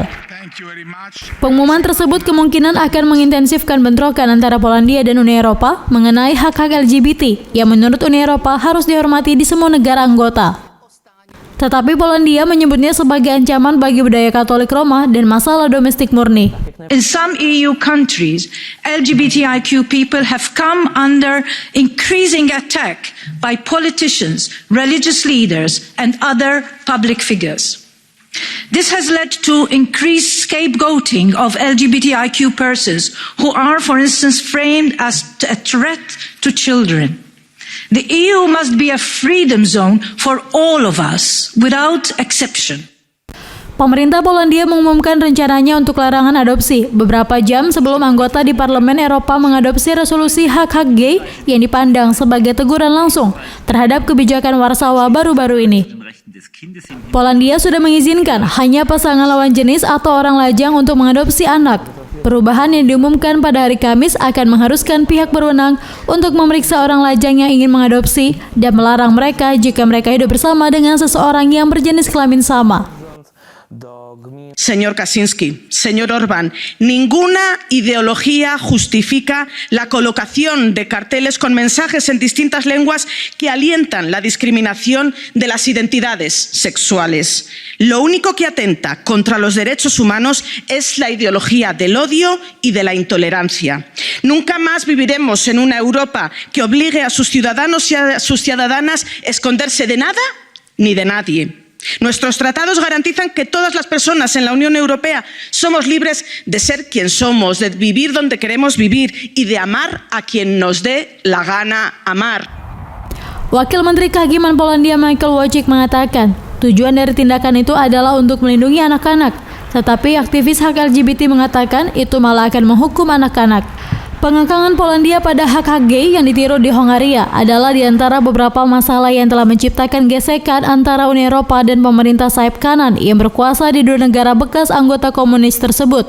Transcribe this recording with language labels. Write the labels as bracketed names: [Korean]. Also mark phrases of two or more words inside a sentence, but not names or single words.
[Indonesian] Pengumuman tersebut kemungkinan akan mengintensifkan bentrokan antara Polandia dan Uni Eropa mengenai hak-hak LGBT yang menurut Uni Eropa harus dihormati di semua negara anggota. Tetapi Polandia menyebutnya sebagai ancaman bagi budaya Katolik Roma dan masalah domestik murni. [English] In some EU countries, LGBTIQ people have come under increasing attack by politicians, religious leaders, and other public figures. This has led to increased scapegoating of LGBTIQ persons who are, for instance, framed as a threat to children. The EU must be a freedom zone for all of us, without exception. [Indonesian] Pemerintah Polandia mengumumkan rencananya untuk larangan adopsi beberapa jam sebelum anggota di Parlemen Eropa mengadopsi resolusi hak-hak gay yang dipandang sebagai teguran langsung terhadap kebijakan Warsawa baru-baru ini. Polandia sudah mengizinkan hanya pasangan lawan jenis atau orang lajang untuk mengadopsi anak. Perubahan yang diumumkan pada hari Kamis akan mengharuskan pihak berwenang untuk memeriksa orang lajang yang ingin mengadopsi dan melarang mereka jika mereka hidup bersama dengan seseorang yang berjenis kelamin sama. [Spanish] Señor Kaczynski, señor Orbán, ninguna ideología justifica la colocación de carteles con mensajes en distintas lenguas que alientan la discriminación de las identidades sexuales. Lo único que atenta contra los derechos humanos es la ideología del odio y de la intolerancia. Nunca más viviremos en una Europa que obligue a sus ciudadanos y a sus ciudadanas a esconderse de nada ni de nadie. Nuestros tratados garantizan que todas las personas en la Unión Europea somos libres de ser quien somos, de vivir donde queremos vivir y de amar a quien nos dé la gana amar. [Indonesian] Wakil Menteri Kehakiman Polandia Michael Wojcik mengatakan, tujuan dari tindakan itu adalah untuk melindungi anak-anak. Tetapi aktivis hak LGBT mengatakan itu malah akan menghukum anak-anak. Pengangkangan Polandia pada hak-hak gay yang ditiru di Hongaria adalah di antara beberapa masalah yang telah menciptakan gesekan antara Uni Eropa dan pemerintah sayap kanan yang berkuasa di dua negara bekas anggota komunis tersebut.